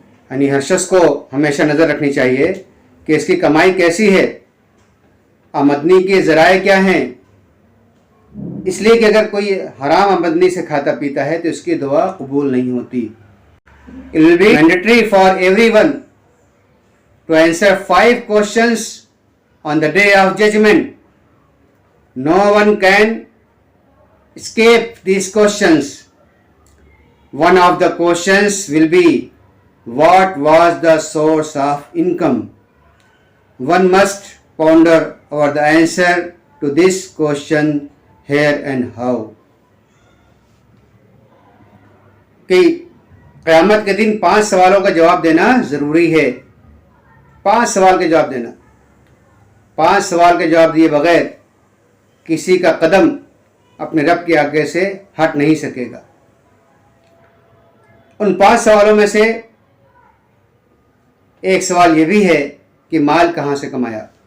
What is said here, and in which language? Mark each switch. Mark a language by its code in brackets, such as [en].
[ur] یعنی ہر شخص کو ہمیشہ نظر رکھنی چاہیے کہ اس کی کمائی کیسی ہے، آمدنی کے ذرائع کیا ہیں، اس لیے کہ اگر کوئی حرام آمدنی سے کھاتا پیتا ہے تو اس کی دعا قبول نہیں ہوتی۔ [en] It will be mandatory for everyone to answer 5 questions on the day of judgment. No one can escape these questions. One of the questions will be, what was the source of income? One must ponder over the answer to this question here and how. [ur] کہ قیامت کے دن 5 سوالوں کا جواب دینا ضروری ہے۔ 5 سوال کا جواب دینا، 5 سوال کے جواب دیے بغیر کسی کا قدم اپنے رب کے آگے سے ہٹ نہیں سکے گا۔ ان 5 سوالوں میں سے ایک سوال یہ بھی ہے کہ مال کہاں سے کمایا۔